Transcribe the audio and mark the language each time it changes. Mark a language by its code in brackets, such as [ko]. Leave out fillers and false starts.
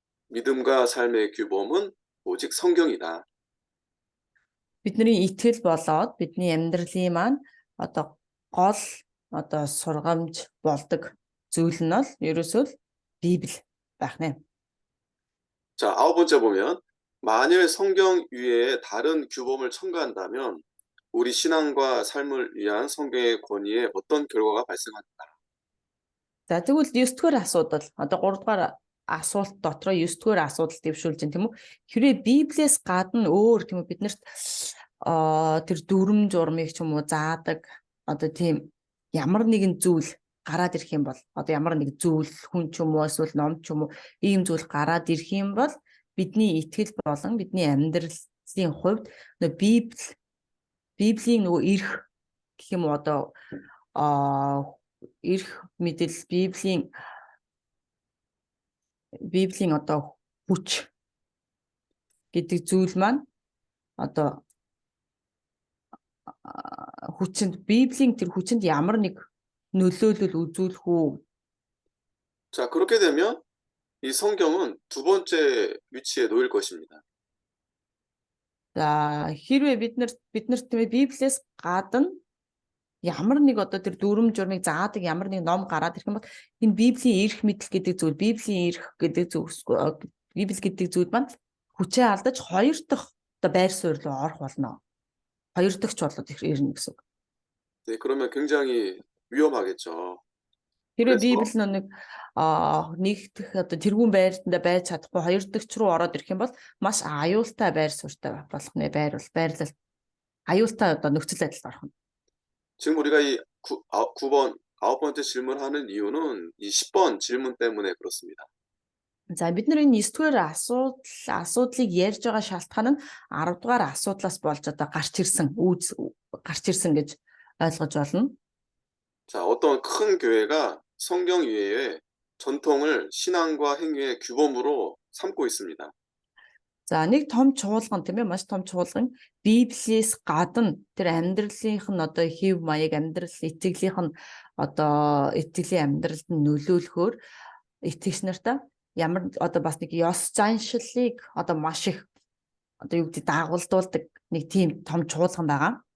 [ko] 믿음과 삶의 규범은 오직 성경이다. [mn] Бидний итгэл болоод бидний амьдралын маань одоо гол одоо сургамж болдог зүйл нь бол ерөөсөө Библи байх нэ. [ko] 자, 9번째 보면 만일 성경 위에 다른 규범을 첨가한다면 우리 신앙과 삶을 위한 성경의 권위에 어떤 결과가 발생할까? [mn] За тэгвэл 9-р асуудал одоо 3-р асуулт дотроо 9-р асуудал дэвшүүлж байна тийм үү? Хэрвээ Библиэс гадна өөр тийм үү биднэрт тэр дүрм журмыг ч юм уу заадаг одоо тийм ямар нэгэн зүйл гараад ирэх юм бол одоо ямар нэг зүйл хүн ч юм уу эсвэл ном ч юм уу ийм зүйл гараад ирэх юм бол бидний итгэл болон бидний амьдралын хувьд Библийн нөгөө эрх гэх юм уу одоо эрх мэдэл Библийн одоо хүч гэдэг зүйл маань одоо Библийн тэр хүчинд ямар нэг нөлөөлөл үзүүлэх үү? [ko] 자, 그렇게 되면 이 성경은 두 번째 위치에 놓일 것입니다. [mn] За хэрвээ бид нарт Библиэс гадна ямар нэг одоо тэр дүрм журмыг заадаг ямар нэг ном гараад ирэх юм бол энэ Библийн эрх мэдэл гэдэг зүйл Библийн эрх гэдэг Библи гэдэг зүйл маань хүчээ алдаж хоёр дахь одоо байр суурь руу орох болно. Хоёр дахь ч болоод ирнэ гэсэн үг. [ko] 네, 그러면 굉장히 위험하겠죠. [mn] Хэрвээ Библи нэг дэх одоо тэргүүн байртанда байж чадахгүй хоёр дахьч руу ороод ирэх юм бол маш аюултай байр суурьтай болох нэ байрлал аюултай одоо нөхцөл байдалд орох нь. [ko] 지금 우리가 이 9번, 9번째 질문하는 이유는 이 10번 질문 때문에 그렇습니다. [mn] За бид нар энэ 9-р асуудлыг ярьж байгаа шалтгаан нь 10-р асуудлаас болж одоо гарч ирсэн гэж ойлгож байна. [ko] 자, 어떤 큰 교회가 성경 이외에 전통을 신앙과 행위의 규범으로 삼고 있습니다. [mn] За нэг том чуулган тийм ээ маш том чуулган Библиэс гадна тэр амьдралынх нь одоо хэв маяг амьдрал итгэлийнх нь одоо итгэлийн амьдралд нь нөлөөлөхөөр итгэгч нартаа ямар одоо бас нэг ёс заншиллыг одоо маш их одоо юу гэдэг дагуулдуулдаг нэг тийм том чуулган байгаа.